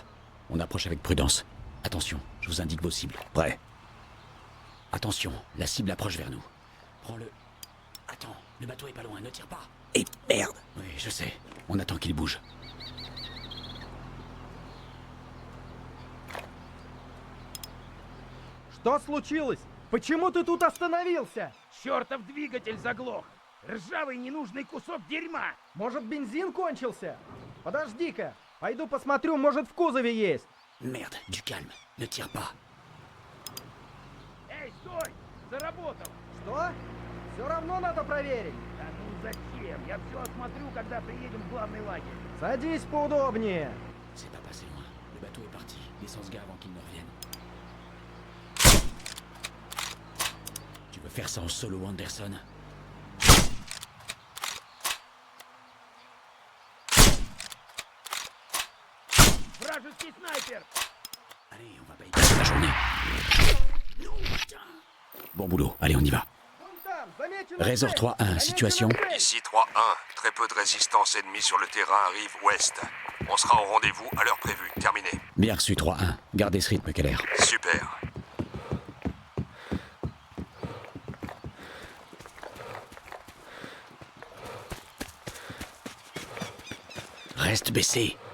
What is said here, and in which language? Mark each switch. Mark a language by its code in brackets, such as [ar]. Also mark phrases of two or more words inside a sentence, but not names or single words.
[fr] On approche avec prudence. Attention, je vous indique vos cibles. Prêt. Attention, la cible approche vers nous. Prends-le. Attends, le bateau est pas loin, ne tire pas. Et merde. Oui, je sais. On attend qu'il bouge. [ru] Что случилось? Почему ты тут остановился? Чертов двигатель заглох! Ржавый ненужный кусок дерьма! Может, бензин кончился? Подожди-ка, пойду посмотрю, может, в кузове есть. [fr] Merde, du calme. Ne tire pas. [ru] Эй, стой! Заработал! Что? Все равно надо проверить. Да ну зачем? Я все осмотрю, когда приедем в главный лагерь. Садись поудобнее. [fr] C'est pas passé loin. Le bateau est parti. Descends ce gars avant qu'il ne revienne. Tu veux faire ça en solo, Anderson? [ru] Вражеский снайпер! [fr] Allez, on va pas y passer la journée. Bon boulot, allez, on y va. [ru] Вон там, замечена Rézor цель. [fr] 3-1, [ru] Замечена [fr] situation. [ru] цель. [fr] Ici 3-1. Très peu de résistance ennemie sur le terrain, rive ouest. On sera au rendez-vous à l'heure prévue. Terminé. Bien reçu 3-1. Gardez ce rythme, Keller. Super. Reste baissé.